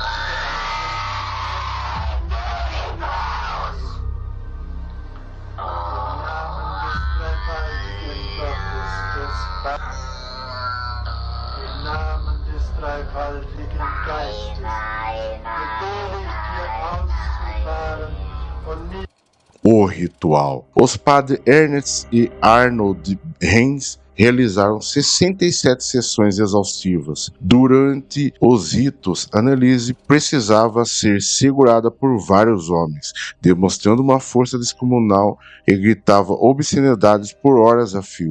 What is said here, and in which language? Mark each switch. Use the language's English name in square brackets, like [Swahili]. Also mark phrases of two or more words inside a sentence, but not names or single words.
[German] Im Namen des dreifaltigen Geistes befehle ich dir auszufahren von mir. [Portuguese] O ritual. Os padres Ernest e Arnold Hens realizaram 67 sessões exaustivas. Durante os ritos, Anneliese precisava ser segurada por vários homens, demonstrando uma força descomunal e gritava obscenidades por horas a fio.